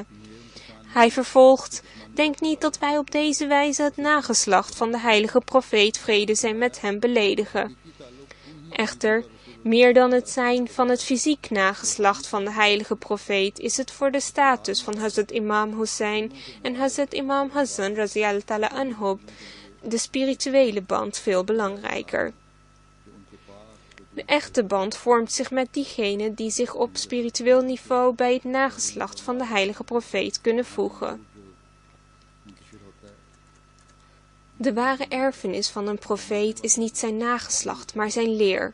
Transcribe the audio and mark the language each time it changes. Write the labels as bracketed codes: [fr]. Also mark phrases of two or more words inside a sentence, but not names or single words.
[nl] Hij vervolgt: denk niet dat wij op deze wijze het nageslacht van de heilige profeet, vrede zij met hem, beledigen. Echter, meer dan het zijn van het fysiek nageslacht van de heilige profeet is het voor de status van Hazrat Imam Hussein en Hazrat Imam Hassan [ar] رضي الله تعالى عنه [nl] de spirituele band veel belangrijker. De echte band vormt zich met diegenen die zich op spiritueel niveau bij het nageslacht van de heilige profeet kunnen voegen. De ware erfenis van een profeet is niet zijn nageslacht, maar zijn leer.